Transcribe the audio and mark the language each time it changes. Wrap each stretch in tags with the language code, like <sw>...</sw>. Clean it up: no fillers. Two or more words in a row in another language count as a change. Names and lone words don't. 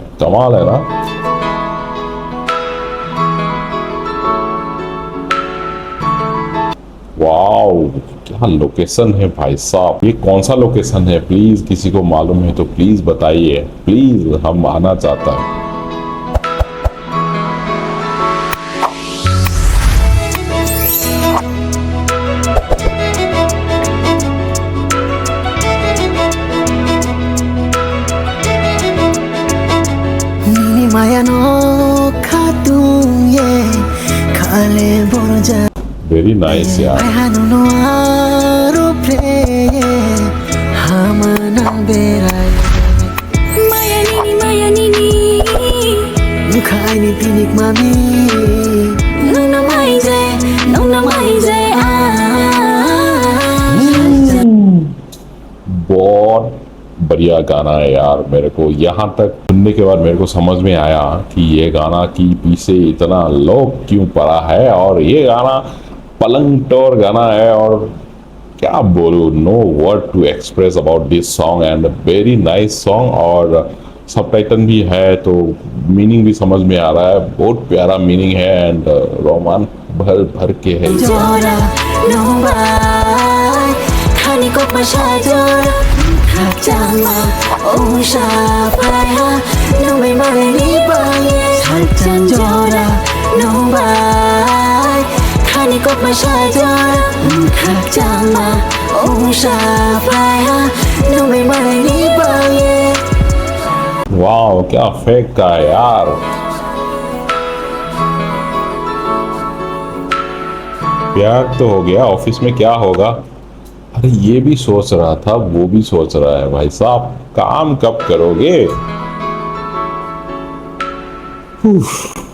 <hi>कमाल है ना। वाओ, क्या लोकेशन है भाई साहब। ये कौन सा लोकेशन है, प्लीज किसी को मालूम है तो प्लीज बताइए, प्लीज हम आना चाहता है।</hi> <trp>Nini maya no katung ye Kale borja</trp> <en>very nice यार।</en> <trp>Hanu no aro play Hamanan beray Maya nini Mukha ini pinik mami Nuna maize</trp> <hi>बहुत बढ़िया गाना है यार। मेरे को यहाँ तक सुनने के बाद मेरे को समझ में आया कि ये गाना की पीछे इतना लोग क्यों पड़ा है और ये गाना पलंग टोर गाना है और क्या बोलूं,</hi> <en>no word to express about this song and very nice song.</en> <hi>और सबटाइटल भी है तो मीनिंग भी समझ में आ रहा है, बहुत प्यारा मीनिंग है</hi> <en>and romance</en> <hi>भर भर के है।</hi> <trp>Jora no bai Khani kok masha jora Khak chama Usha paya No mai male ni baye Saljang jora no bai Khani kok masha jora Khak chama Usha paya No mai male ni baye</trp> <hi>वाह, क्या फेक का है यार। प्यार तो हो गया, ऑफिस में क्या होगा। अरे ये भी सोच रहा था, वो भी सोच रहा है। भाई साहब काम कब करोगे। उफ।</hi>